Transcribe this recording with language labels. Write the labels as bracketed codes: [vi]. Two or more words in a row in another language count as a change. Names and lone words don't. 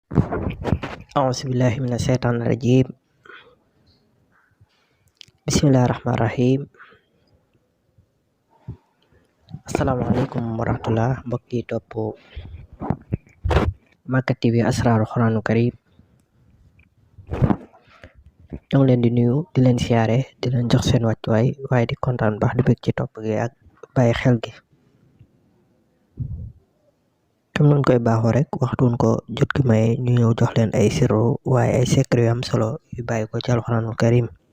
[ar] أعوذ بالله من الشيطان الرجيم. Bismillahirrahmanirrahim. السلام عليكم ورحمة الله. [wo] Mbokk yi topp Makka TV Asrarul Quranul Karim, ñoo ngi leen di nuyu di leen siyaare di leen jox seen wàccuwaay waaye di kontaan baax di bëgg ci topp gi ak bàyyi xel gi. comme nañ koy baaxoo rek waxtuun ko jot gi may ñu ñëw jox leen ay sirru waaye ay secret yu am solo yu bàyyi ko ci Alquranul Karim.